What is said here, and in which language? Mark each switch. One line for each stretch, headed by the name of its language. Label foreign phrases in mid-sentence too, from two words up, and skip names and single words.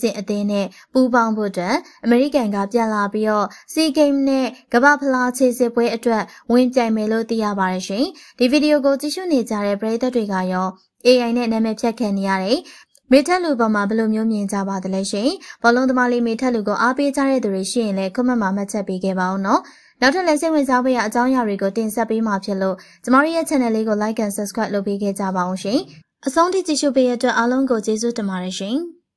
Burmese: င်အသင်းနဲ့ပူးပေါင်းဖို့အတွက်အမေရိကန်ကပြန်လာပြီးတော့စီဂိမ်းနဲ့ကမ္ဘာဖလားခြေစစ်ပွဲအတွက်ဝင်ပြိုင်မယ်လို့သိရပါတယ်ရှင်။ဒီဗီဒီယိုကိုကြည့်ရှုနေကြတဲ့ပရိသတ်တွေကရော AI နဲ့နာမည်ဖြတ်ခံနေရတယ်။မေထက်လူပေါ်မှာဘယ်လိုမျိုးမြင်ကြပါသလဲရှင်။ဘောလုံးသမားလေးမေထက်လူကိုအားပေးကြတဲ့သူတွေရှိရင်လည်း comment မှာမှတ်ချက်ပေးခဲ့ပါဦးနော်။နောက်ထပ်လည်းစိတ်ဝင်စားဖို့ရအကြောင်းအရာတွေကိုတင်ဆက်ပေးမှာဖြစ်လို့ကျမတို့ရဲ့ channel လေးကို
English: like and subscribe
Burmese: လုပ်ပေးခဲ့ကြပါအောင်ရှင်။အဆုံးထိကြည့်ရှုပေးတဲ့အတွက်အားလုံးကိုကျေးဇူးတင်ပါတယ်ရှင်။